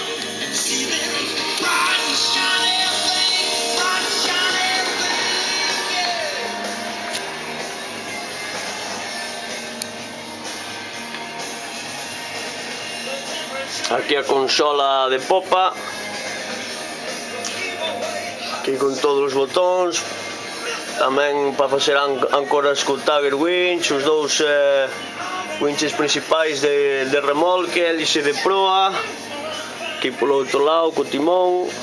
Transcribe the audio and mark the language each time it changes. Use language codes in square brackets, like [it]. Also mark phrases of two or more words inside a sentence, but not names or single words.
[en] See them bright and shiny things, bright and shiny things, [gl] Aquí a consola de popa, aquí con todos os botóns, tamén para facer áncoras co Tiger Winch, os dous winches principais de remolque, hélice de proa, aquí polo outro lado co timón.